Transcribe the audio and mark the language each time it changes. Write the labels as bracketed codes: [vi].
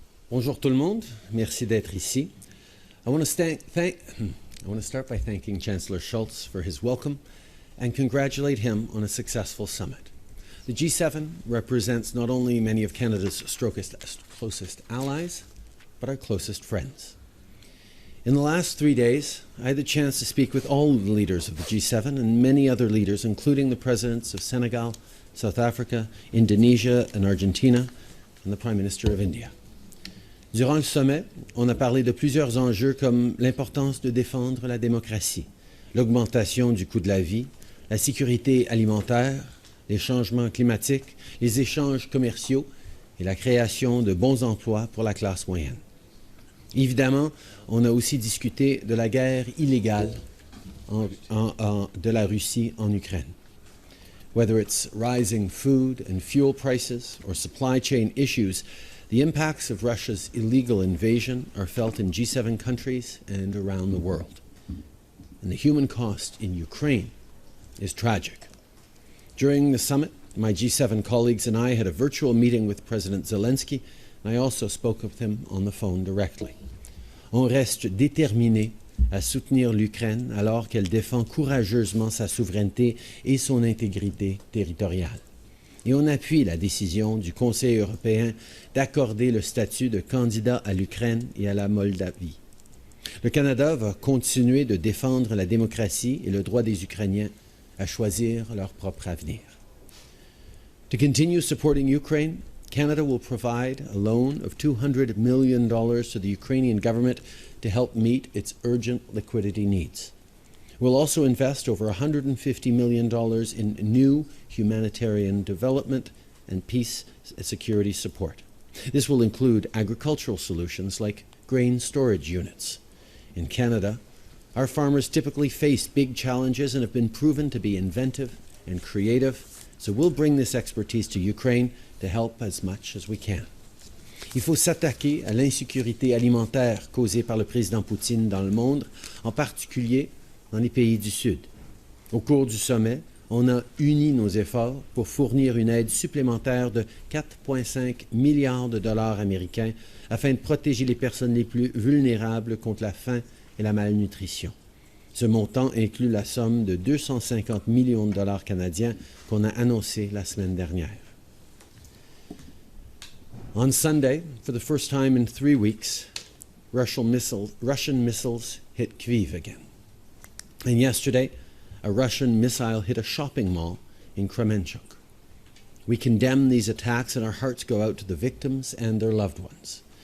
[fr] Bonjour tout le monde, merci d'être ici. [en] I want to start by thanking Chancellor Schulz for his welcome and congratulate him on a successful summit. The G7 represents not only many of Canada's closest allies, but our closest friends. In the last 3 days, I had the chance to speak with all the leaders of the G7 and many other leaders, including the presidents of Senegal, South Africa, Indonesia, and Argentina, and the Prime Minister of India. [fr] Durant le sommet, on a parlé de plusieurs enjeux comme l'importance de défendre la démocratie, l'augmentation du coût de la vie, la sécurité alimentaire, les changements climatiques, les échanges commerciaux et la création de bons emplois pour la classe moyenne. Évidemment, on a aussi discuté de la guerre illégale de la Russie en Ukraine. [en] Whether it's rising food and fuel prices or supply chain issues, the impacts of Russia's illegal invasion are felt in G7 countries and around the world. And the human cost in Ukraine is tragic. During the summit, my G7 colleagues and I had a virtual meeting with President Zelensky, and I also spoke with him on the phone directly. [fr] On reste déterminé à soutenir l'Ukraine alors qu'elle défend courageusement sa souveraineté et son intégrité territoriale. Et on appuie la décision du Conseil européen d'accorder le statut de candidat à l'Ukraine et à la Moldavie. Le Canada va continuer de défendre la démocratie et le droit des Ukrainiens à choisir leur propre avenir. [en] To continue supporting Ukraine, Canada will provide a loan of $200 million to the Ukrainian government to help meet its urgent liquidity needs. We'll also invest over $150 million in new humanitarian development and peace and security support. This will include agricultural solutions like grain storage units. In Canada, our farmers typically face big challenges and have been proven to be inventive and creative, so we'll bring this expertise to Ukraine to help as much as we can. [fr] Il faut s'attaquer à l'insécurité alimentaire causée par le président Poutine dans le monde, en particulier dans les pays du Sud. Au cours du sommet, on a uni nos efforts pour fournir une aide supplémentaire de 4,5 milliards de dollars américains afin de protéger les personnes les plus vulnérables contre la faim et la malnutrition. Ce montant inclut la somme de 250 millions de dollars canadiens qu'on a annoncé la semaine dernière. [en] On Sunday, for the first time in 3 weeks, Russian missiles hit Kyiv again. And yesterday, a Russian missile hit a shopping mall in Kremenchuk. We condemn these attacks and our hearts go out to the victims and their loved ones.